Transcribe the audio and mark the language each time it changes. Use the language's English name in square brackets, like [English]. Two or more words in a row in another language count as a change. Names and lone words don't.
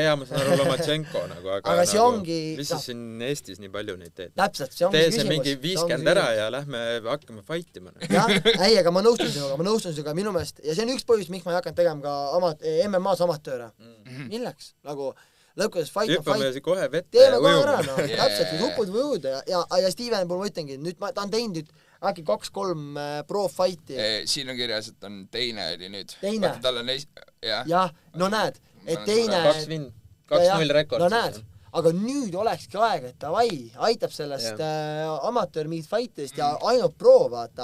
[Estonian] Ja ma saan aru Lomachenko nagu, aga see nagu, ongi... mis sa siin Eestis nii palju neid teed? Täpselt, see ongi küsimus. Tee see mingi 50 ära ja lähme hakkame fightima. Jah, ei, aga ma nõustun sinuga minu meelest, ja see on üks põhjus, miks ma ei hakanud tegema ka MMA-s amatööre. Milleks? Nagu lõpuks fight on fight. Hüppame kohe vette teeme kohe ära, no. Täpselt, kui hupud või ujuda. Ja Steven puhul ma ütlengi, nüüd ta on teinud nüüd äkki 2-3 pro-fighti. Siin on kirjas, et on teine oli nüüd. Teine? Tal on jah, no näed, et teine... 2-0 rekord. No näed, aga nüüd olekski aeg, et davai, aitab sellest amatöör mingit fightidest ja ainult pro, vaata.